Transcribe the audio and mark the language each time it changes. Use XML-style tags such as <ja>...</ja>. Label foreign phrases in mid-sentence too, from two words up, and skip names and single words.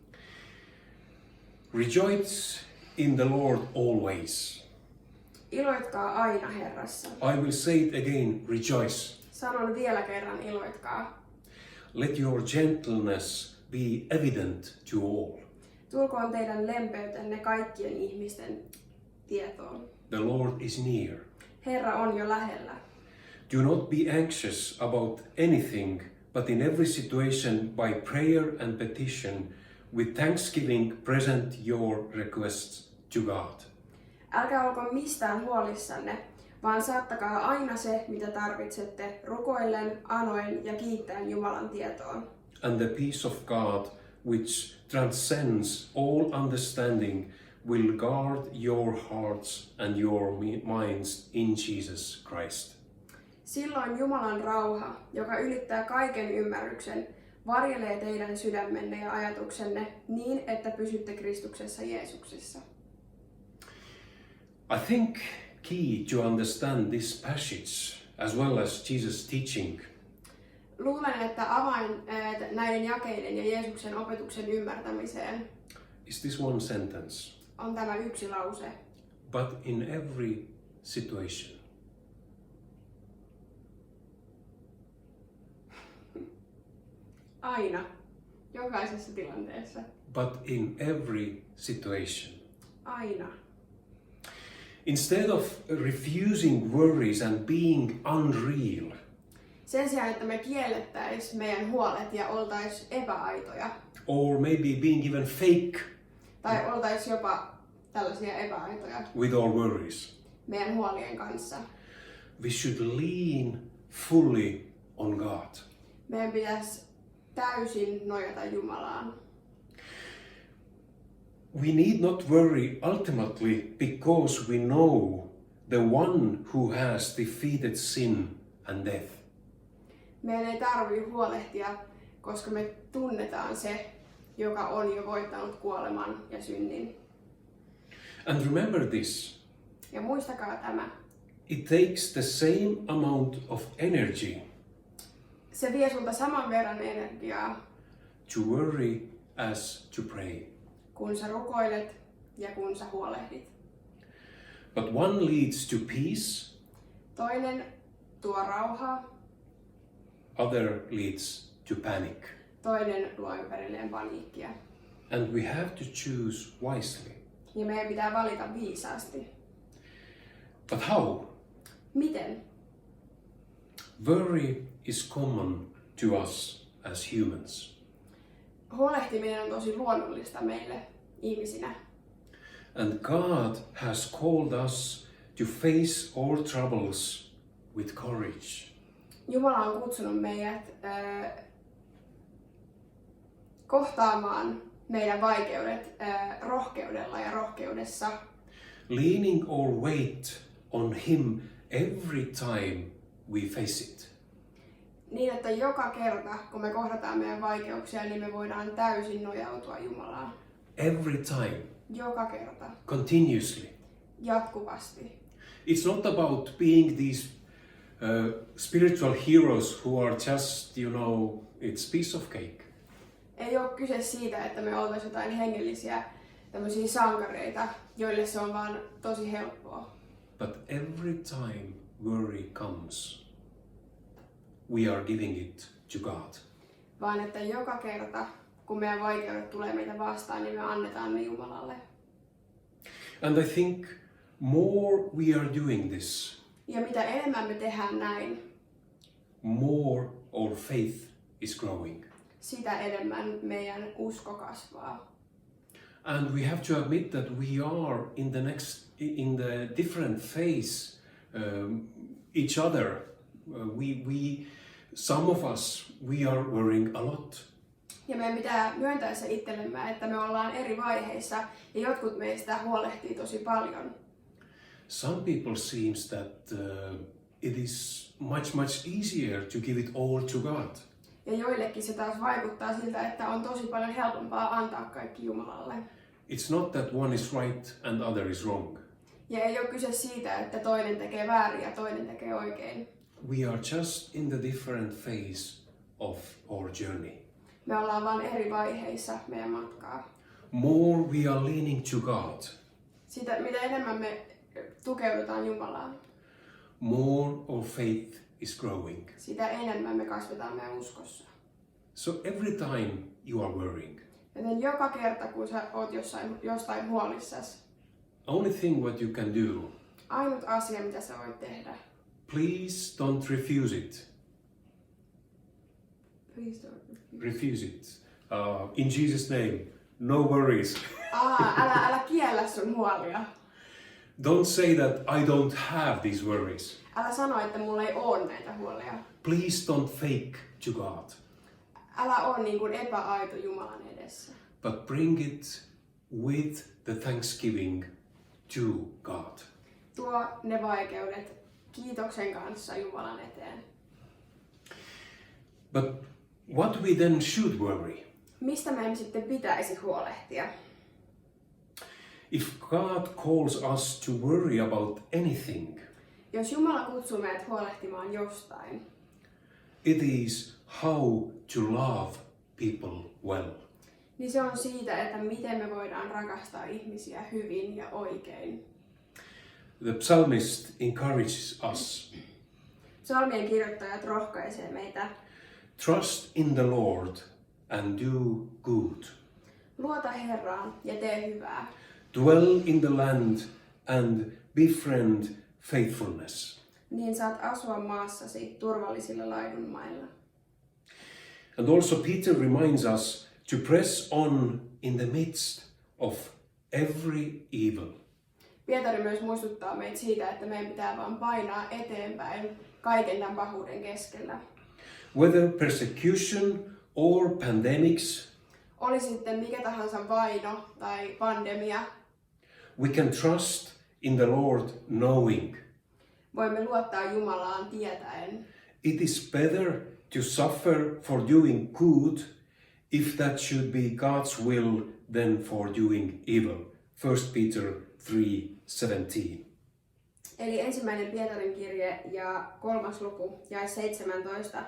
<en>Rejoice in the Lord always.</en> <fi>Iloitkaa aina Herrassa.</fi> <en>I will say it again, rejoice.</en> <fi>Sanon vielä kerran, iloitkaa.</fi> <en>Let your gentleness be evident to all.</en> <fi>Tulkoon teidän lempeytenne kaikkien ihmisten tietoon.</fi> <en>The Lord is near.</en> <fi>Herra on jo lähellä.</fi> <en>Do not be anxious about anything, but in every situation by prayer and petition, with thanksgiving present your requests to God.</en> <fi>Älkää olko mistään huolissanne, vaan saattakaa aina se, mitä tarvitsette, rukoillen, anoen ja kiittäen Jumalan tietoon.</fi> <en>And the peace of God, which transcends all understanding, will guard your hearts and your minds in Jesus Christ.</en> <fi>Silloin Jumalan rauha, joka ylittää kaiken ymmärryksen, varjelee teidän sydämenne ja ajatuksenne niin, että pysytte Kristuksessa Jeesuksessa.</fi> <en>I think key to understand this passage, as well as Jesus' teaching,</en> <fi>Luulen, että avain näiden jakeiden ja Jeesuksen opetuksen ymmärtämiseen</fi> <en>is this one sentence.</en> <fi>on tämä yksi lause.</fi> <en>But in every situation.</en> <fi>Aina. Jokaisessa tilanteessa.</fi> <en>But in every situation.</en> <fi>Aina.</fi> <en>Instead of refusing worries and being unreal,</en> <fi>Sen sijaan, että me kiellettäis meidän huolet ja oltais epäaitoja.</fi> <en>or maybe being even fake</en> <fi>Tai oltais jopa tällaisia epäaitoja</fi> <en>with our worries,</en> <fi>meidän huolien kanssa.</fi> <en>we should lean fully on God.</en> <fi>Meidän pitäisi täysin nojata Jumalaan.</fi> <en>We need not worry ultimately because we know the one who has defeated sin and death.</en> <fi>Meidän ei tarvitse huolehtia, koska me tunnetaan se, joka on jo voittanut kuoleman ja synnin.</fi> <en>And remember this,</en> <fi>Ja muistakaa tämä.</fi> <en>it takes the same amount of energy</en> <fi>Se vie sulta saman verran energiaa,</fi> <en>to worry as to pray.</en> <fi>kun sä rukoilet ja kun sä huolehdit.</fi> <en>But one leads to peace,</en> <fi>Toinen tuo rauhaa,</fi> <en>other leads to panic.</en> <fi>toinen luo ympärilleen paniikkia.</fi> <en>And we have to choose wisely.</en> <fi>Ja meidän pitää valita viisaasti.</fi> <en>But how?</en> <fi>Miten?</fi> <en>Worry is common to us as humans.</en> <fi>Huolehtiminen on tosi luonnollista meille ihmisinä.</fi> <en>And God has called us to face our troubles with courage.</en> <fi>Jumala on kutsunut meidät kohtaamaan meidän vaikeudet rohkeudella ja rohkeudessa.</fi> <en>Leaning our weight on Him every time we face it.</en> <fi>Niin, että joka kerta, kun me kohdataan meidän vaikeuksia, niin me voidaan täysin nojautua Jumalaan.</fi> <en>Every time,</en> <fi>Joka kerta.</fi> <en>continuously.</en> <fi>Jatkuvasti.</fi> <en>It's not about being these spiritual heroes who are just, it's piece of cake.</en> <fi>Ei ole kyse siitä, että me oltaisiin jotain hengellisiä tämmöisiä sankareita, joille se on vaan tosi helppoa.</fi> <en>But every time worry comes, we are giving it to God.</en> <fi>Vaan että joka kerta, kun meidän vaikeudet tulee meitä vastaan, niin me annetaan ne Jumalalle.</fi> <en>And I think more we are doing this,</en> <fi>Ja mitä enemmän me tehdään näin,</fi> <en>more our faith is growing.</en> <fi>sitä enemmän meidän usko kasvaa.</fi> <en>And we have to admit that we are in the different phase each other. Some of us, we are worrying a lot.</en> <fi>Ja meidän pitää myöntää se itsellemme, että me ollaan eri vaiheissa ja jotkut meistä huolehtii tosi paljon.</fi> <en>Some people seems that it is much easier to give it all to God.</en> <fi>Ja joillekin se taas vaikuttaa siltä, että on tosi paljon helpompaa antaa kaikki Jumalalle.</fi> <en>It's not that one is right and other is wrong.</en> <fi>Ja ei ole kyse siitä, että toinen tekee väärin ja toinen tekee oikein.</fi> <en>We are just in the different phase of our journey.</en> <fi>Me ollaan vaan eri vaiheissa meidän matkaa.</fi> <en>More we are leaning to God.</en> <fi>Sitä, mitä enemmän me tukeudutaan Jumalaan,</fi> <en>more our faith is growing.</en> <fi>sitä enemmän me kasvetaan meidän uskossa.</fi> <en>So every time you are worrying,</en> <fi>Joten joka kerta, kun sä oot jostain huolissasi,</fi> <en>only thing what you can do,</en> <fi>ainut asia, mitä sä voit tehdä,</fi> <en>please don't refuse it. please don't refuse. Refuse it. In Jesus' name, no worries.</en> <fi>Älä kiellä sun huolia.</fi> <en>Don't say that I don't have these worries.</en> <fi>Älä sano, että mulla ei ole näitä huolia.</fi> <en>Please don't fake to God,</en> <fi>Älä ole niin kuin epäaito Jumalan edessä.</fi> <en>but bring it with the thanksgiving to God.</en> <fi>Tuo ne vaikeudet kiitoksen kanssa Jumalan eteen.</fi> <en>But what we then should worry?</en> <fi>Mistä meidän sitten pitäisi huolehtia?</fi> <en>If God calls us to worry about anything,</en> <fi>Jos Jumala kutsuu meidät huolehtimaan jostain,</fi> <en>it is how to love people well.</en> <fi>niin se on siitä, että miten me voidaan rakastaa ihmisiä hyvin ja oikein.</fi> <en>The psalmist encourages us.</en> <fi>Psalmien kirjoittajat rohkaisee meitä.</fi> <en>Trust in the Lord and do good.</en> <fi>Luota Herraan ja tee hyvää.</fi> <en>Dwell in the land and befriend faithfulness.</en> <fi>Niin saat asua maassasi turvallisilla laidunmailla.</fi> <en>And also Peter reminds us to press on in the midst of every evil.</en> <fi>Pietari myös muistuttaa meitä siitä, että meidän pitää vaan painaa eteenpäin kaiken tämän pahuuden keskellä.</fi> <en>Whether persecution or pandemics,</en> <fi>Oli sitten mikä tahansa vaino tai pandemia,</fi> <en>we can trust in the Lord knowing</en> <fi>voimme luottaa Jumalaan tietäen.</fi> <en>it is better to suffer for doing good if that should be God's will than for doing evil. 1 Peter 3:17.</en> <fi>Eli 1. Pietarin kirje ja 3. luku jae 17.</fi>